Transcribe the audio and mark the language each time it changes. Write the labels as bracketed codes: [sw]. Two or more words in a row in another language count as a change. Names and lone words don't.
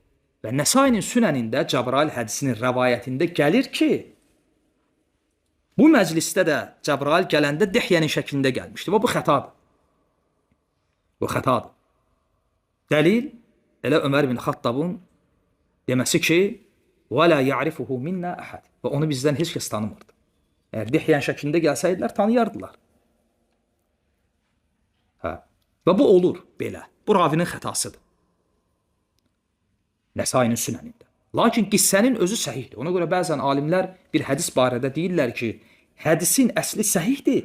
[az] Və Nəsainin Sünənində Cəbrail hədisinin rəvayətində gəlir ki, bu məclisdə də Cəbrail gələndə Dihyənin şəklində gəlmişdi. Və bu xətadır. Bu xətadır. Dəlil, elə Ömər bin Xattabın deməsi ki, [ar] وَلَا يَعْرِفُهُ مِنَّا أَحَدٍ [az] və onu bizdən heç kəs tanımırdı. Əgər Dihyənin şəklində gəlsəydilər, tanıyardılar. Və bu olur belə. Bu ravinin xətasıdır. Nəsainin Sünənində. Lakin qissənin özü səhihdir. Ona görə bəzən alimlər bir hədis barədə deyirlər ki, hədisin əsli səhihdir.